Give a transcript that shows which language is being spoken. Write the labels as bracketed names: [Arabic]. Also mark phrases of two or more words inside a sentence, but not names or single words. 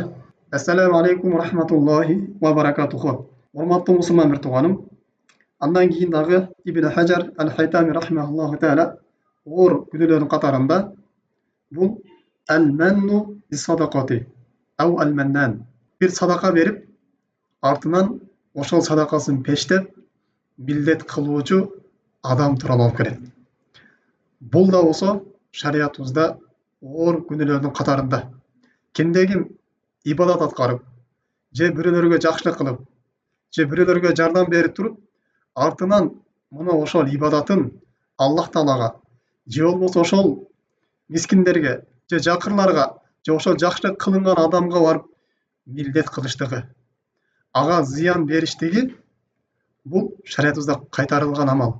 [Arabic] السلام عليكم ورحمة الله وبركاته. [Kyrgyz] Урматтуу мусулман бир тууганым. Андан кийин дагы Ибн Хаджар Аль-Хайтами [Arabic] رحمه الله تعالى [Kyrgyz] оор күнөөлөрдүн катарында бул [Arabic] المن بالصدقة أو المنان. [Kyrgyz] Бир садака берип, артынан ошол садакасын пештеп, милдет кылуучу адам тууралуу алып келет. Бул да болсо шариятыбызда оор күнөөлөрдүн катарында. Кимде ким ибадат аткарып, же бирөөлөргө жакшылык кылып, же бирөөлөргө жардам берип туруп, артынан мына ошол ибадатын Аллах Таалага, же болбосо ошол мискиндерге, же жакырларга, же ошол жакшылык кылынган адамга барып милдет кылыштыгы, ага зыян бериштиги бул шариятыбызда кайтарылган амал.